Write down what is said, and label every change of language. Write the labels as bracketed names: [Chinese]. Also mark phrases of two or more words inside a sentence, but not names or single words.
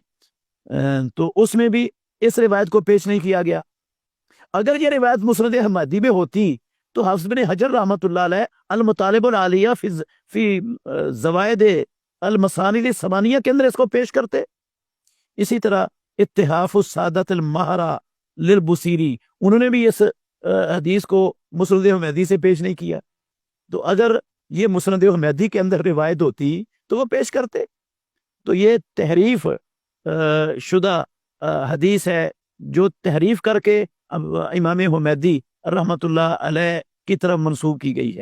[Urdu] تو اس میں بھی اس روایت کو پیش نہیں کیا گیا. اگر یہ روایت مسند حمیدی میں ہوتی تو حافظ بن حجر رحمۃ اللہ علیہ المطالب العالیہ فی زوائد المسانید الثمانیہ کے اندر اس کو پیش کرتے. اسی طرح اتحاف السادۃ المہرہ للبصیری، انہوں نے بھی اس حدیث کو مسند حمیدی سے پیش نہیں کیا. تو اگر یہ مسند حمیدی کے اندر روایت ہوتی تو وہ پیش کرتے. تو یہ تحریف شدہ حدیث ہے جو تحریف کر کے امام حمیدی رحمۃ اللہ علیہ کی طرف منسوب کی گئی ہے.